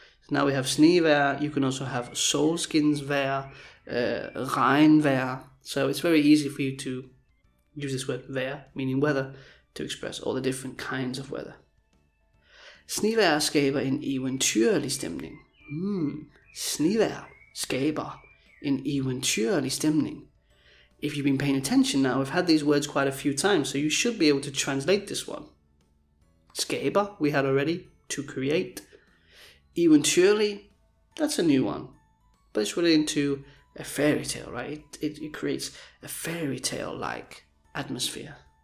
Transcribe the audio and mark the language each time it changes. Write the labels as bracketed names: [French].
[English] Now we have snevejr. You can also have solskinsvejr, regnvejr. So it's very easy for you to use this word vejr, meaning weather, to express all the different kinds of weather. [Danish] Snevejr skaber en eventyrlig stemning. Snevejr skaber en eventyrlig stemning. [English] If you've been paying attention now, we've had these words quite a few times, so you should be able to translate this one. Skaber, we had already, to create. Eventyrlig, that's a new one. But it's related to a fairy tale, right? It creates a fairy tale-like atmosphere.